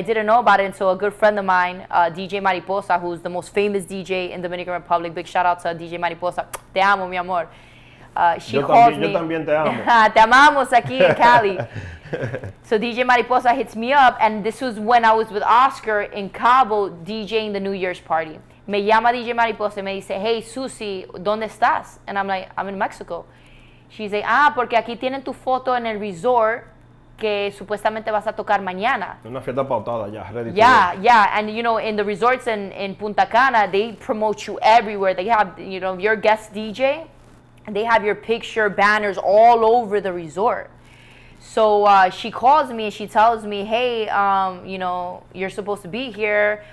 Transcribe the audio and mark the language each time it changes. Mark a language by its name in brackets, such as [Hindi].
[English] And so a good friend of mine, DJ Mariposa, who's the most famous DJ in Dominican Republic, big shout out to DJ Mariposa, [Spanish] te amo, mi amor. [English] She calls me. [Spanish] Yo también te amo. Te amamos aquí [English] in Cali. So DJ Mariposa hits me up, and this was when I was with Oscar in Cabo DJing the New Year's party. [Spanish] Me llama DJ Mariposa y me dice, hey, Susie, ¿dónde estás? [English] And I'm like, I'm in Mexico. She's like, [Spanish] porque aquí tienen tu foto en el resort que supuestamente vas a tocar mañana. Una fiesta pautada ya, ready. [English] Yeah, and in the resorts in Punta Cana, they promote you everywhere. They have, your guest DJ, and they have your picture, banners all over the resort. So she calls me and she tells me, hey, you're supposed to be here.